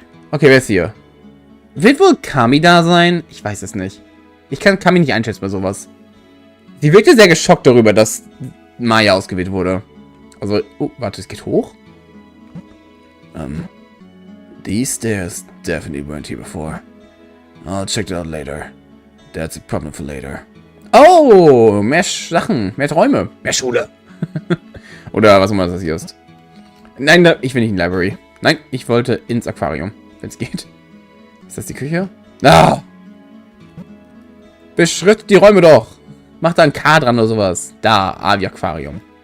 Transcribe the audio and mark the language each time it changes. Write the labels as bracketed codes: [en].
[de] Okay, wer ist hier? Wird wohl Kami da sein? Ich weiß es nicht. Ich kann Kami nicht einschätzen bei sowas. Sie wirkte sehr geschockt darüber, dass Maya ausgewählt wurde. Also, oh, warte, es geht hoch? [en] These stairs definitely weren't here before. I'll check it out later. That's a problem for later. [de] Oh, mehr Sachen, mehr Träume, mehr Schule. Oder was immer das hier ist. Nein, ich will nicht in die Library. Nein, ich wollte ins Aquarium, wenn es geht. Ist das die Küche? Ah! Beschritt die Räume doch. Mach da ein K dran oder sowas. Da, wie Aquarium.